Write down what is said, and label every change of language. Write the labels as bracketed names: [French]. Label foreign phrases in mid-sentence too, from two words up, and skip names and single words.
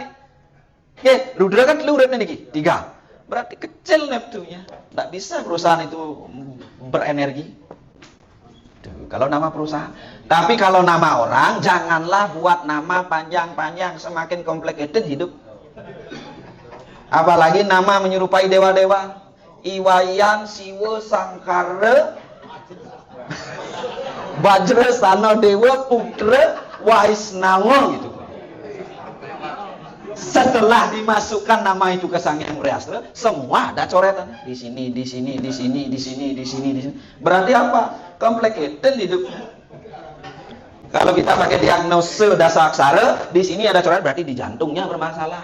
[Indonesian] Oke, Rudra kan uripnya nih 3. Berarti kecil neptunya. Tidak bisa perusahaan itu berenergi. Tuh, kalau nama perusahaan. Tapi kalau nama orang, janganlah buat nama panjang-panjang, semakin complicated hidup. Apalagi nama menyerupai dewa-dewa. Iwayan, Siwa, Sangkara, Bajra, Sana, Dewa, Putra, Waisnawa gitu. Setelah dimasukkan nama itu ke Sang Hyang Wriastra, semua ada coretan. Di sini, di sini, di sini, di sini, di sini, di sini. Berarti apa? Complicated hidupnya. Kalau kita pakai diagnose dasar aksara, di sini ada coret berarti di jantungnya bermasalah.